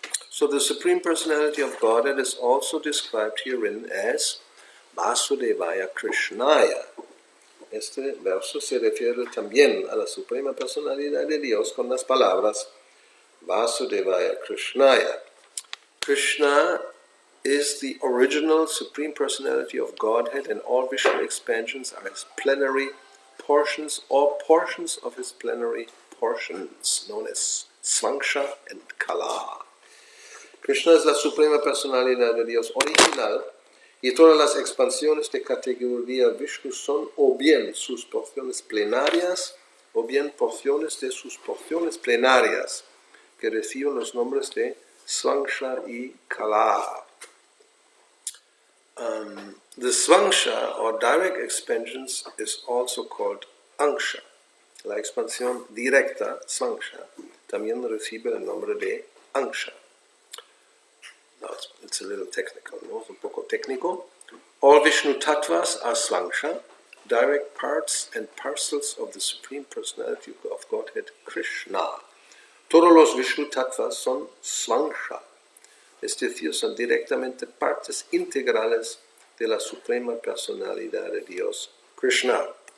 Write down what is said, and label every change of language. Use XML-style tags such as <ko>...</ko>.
<en>So the Supreme Personality of Godhead is also described herein as Vasudevaya Krishnaya.</en> <es>Este verso se refiere también a la Suprema Personalidad de Dios con las palabras Vasudevaya Krishnaya.</es> <en>Krishna is the original Supreme Personality of Godhead, and all Vishnu expansions are his plenary portions or portions of his plenary portions, known as Svangsha and Kala.</en> <es>Krishna es la Suprema Personalidad de Dios original, y todas las expansiones de categoría Vishnu son o bien sus porciones plenarias o bien porciones de sus porciones plenarias, que reciben los nombres de Svangsha y Kala.</es> <en>The Svangsha, or direct expansions, is also called Angsha.</en> <es>La expansión directa, Svangsha, también recibe el nombre de Angsha.</es> <en>Now it's a little technical, no?</en> <es>Es un poco técnico.</es> <en>All Vishnu Tattvas are Svangsha, direct parts and parcels of the Supreme Personality of Godhead, Krishna.</en> <es>Todos los Vishnu Tattvas son Svangsha, es decir, son directamente partes integrales de la Suprema Personalidad de Dios, Krishna.</es>